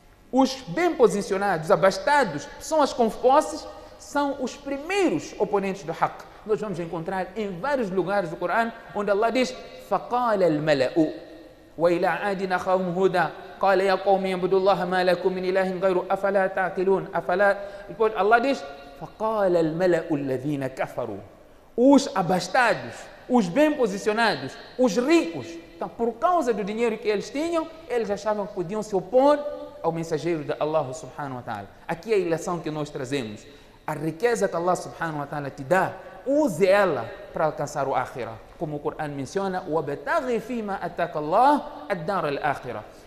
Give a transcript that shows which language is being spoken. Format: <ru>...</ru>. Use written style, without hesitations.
<pt>Os bem posicionados, abastados, são as com posses, são os primeiros oponentes do haqq. Nós vamos encontrar em vários lugares do Corão onde Allah diz</pt> <ar>فَقَالَ الْمَلَأُ وَإِلَىٰ عَادٍ أَخَاهُمْ هُودًا قال يا قوم اعبدوا الله ما لكم من إله غيره أفلا تعقلون</ar> <pt>Depois Allah diz</pt> <ar>فقال الملأ الذين كفروا.</ar> <pt>Os abastados, os bem posicionados, os ricos, então, por causa do dinheiro que eles tinham, eles achavam que podiam se opor ao mensageiro de Allah subhanahu wa ta'ala. Aqui é a ilação que nós trazemos. A riqueza que Allah subhanahu wa ta'ala te dá, use ela para alcançar o akhirah. Como o Corão menciona,</pt> <ar>وَبَتَغِي فِيمَا أَتَاكَ اللَّهُ الدَّارَ الْآخِرَةِ.</ar>